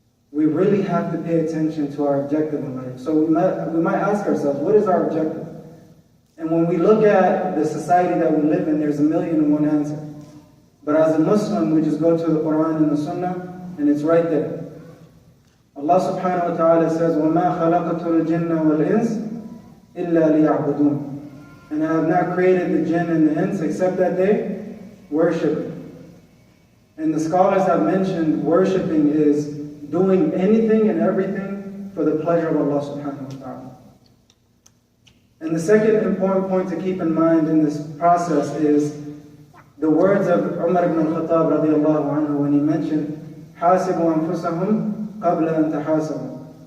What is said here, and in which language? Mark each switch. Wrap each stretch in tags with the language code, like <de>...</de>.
<en>We really have to pay attention to our objective in life. So we might ask ourselves, what is our objective? And when we look at the society that we live in, there's 1,000,001 answer. But as a Muslim, we just go to the Quran and the Sunnah, and it's right there. Allah subhanahu wa ta'ala says,</en> <ar>وَمَا خَلَقَتُ الْجِنَّ وَالْإِنسِ إِلَّا لِيَعْبُدُونَ.</ar> <en>And I have not created the jinn and the ins except that they worship. And the scholars have mentioned worshiping is doing anything and everything for the pleasure of Allah subhanahu wa ta'ala. And the second important point to keep in mind in this process is the words of Umar ibn al-Khattab radiallahu anhu when he mentioned</en> <ar>حَاسِبُوا أَنفُسَهُمْ قَبْلَ أَن تَحَاسَبُوا.</ar>